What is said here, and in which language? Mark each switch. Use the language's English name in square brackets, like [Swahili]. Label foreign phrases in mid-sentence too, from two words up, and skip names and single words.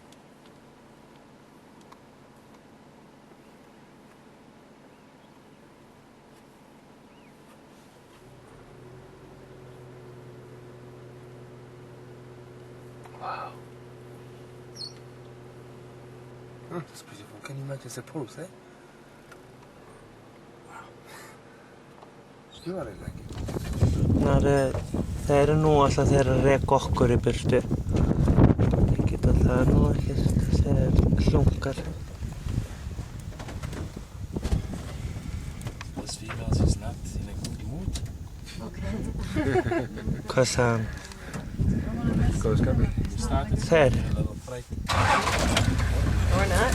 [English] Wow. That's beautiful. Can you imagine the pose, eh? Wow. You are like it. [Icelandic] Það eru nú alltaf þeir að reka okkur í burtu. Ég geta það nú ekkert, þeir hlunkar. [English] Those females is not in a good mood. [Icelandic] Hvað sagði hann? Þeir? [English] Or not.